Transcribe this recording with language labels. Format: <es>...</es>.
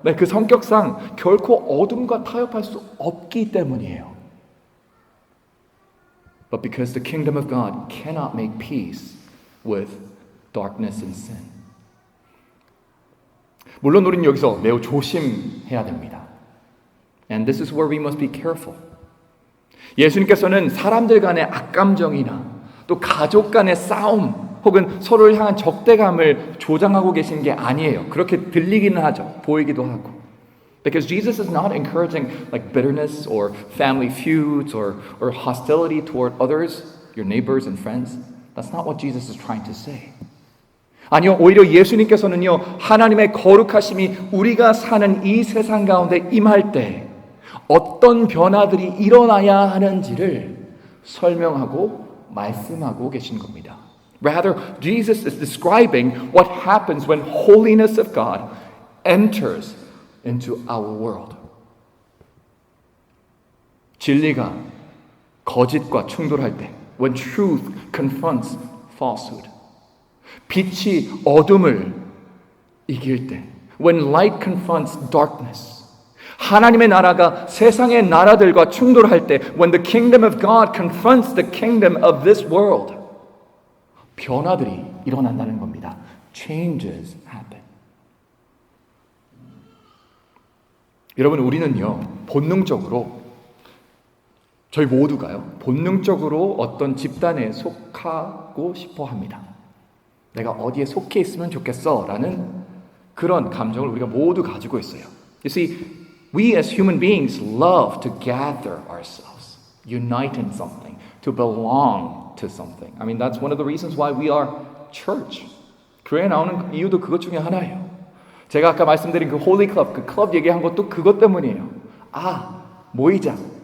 <ko>네, 그 성격상 결코 어둠과 타협할 수 없기 때문이에요.</ko> <en>But because the kingdom of God cannot make peace with darkness and sin.</en> <ko>물론 우리는 여기서 매우 조심해야 됩니다.</ko> <en>And this is where we must be careful.</en> <ko>예수님께서는 사람들 간의 악감정이나 또 가족 간의 싸움 혹은 서로를 향한 적대감을 조장하고 계신 게 아니에요. 그렇게 들리기는 하죠. 보이기도 하고.</ko> <en>Because Jesus is not encouraging like bitterness or family feuds or hostility toward others, your neighbors and friends. That's not what Jesus is trying to say.</en> <ko>아니요, 오히려 예수님께서는요, 하나님의 거룩하심이 우리가 사는 이 세상 가운데 임할 때 어떤 변화들이 일어나야 하는지를 설명하고 말씀하고 계신 겁니다.</ko> <en>Rather, Jesus is describing what happens when holiness of God enters into our world.</en> <ko>진리가 거짓과 충돌할 때,</ko> <en>when truth confronts falsehood.</en> <ko>빛이 어둠을 이길 때,</ko> <en>when light confronts darkness.</en> <ko>하나님의 나라가 세상의 나라들과 충돌할 때,</ko> <en>when the kingdom of God confronts the kingdom of this world.</en> <ko>변화들이 일어난다는 겁니다.</ko> <en>Changes happen.</en> <ko>여러분, 우리는요, 본능적으로 저희 모두가요, 본능적으로 어떤 집단에 속하고 싶어 합니다. 내가 어디에 속해 있으면 좋겠어 라는 그런 감정을 우리가 모두 가지고 있어요.</ko> <en>You see, we as human beings love to gather ourselves, unite in something, to belong to something. I mean, that's one of the reasons why we are church.</en> <ko>교회에 나오는 이유도 그것 중에 하나예요. 제가 아까 말씀드린 그 홀리 클럽, 그 클럽 얘기한 것도 그것 때문이에요. 모이자.</ko>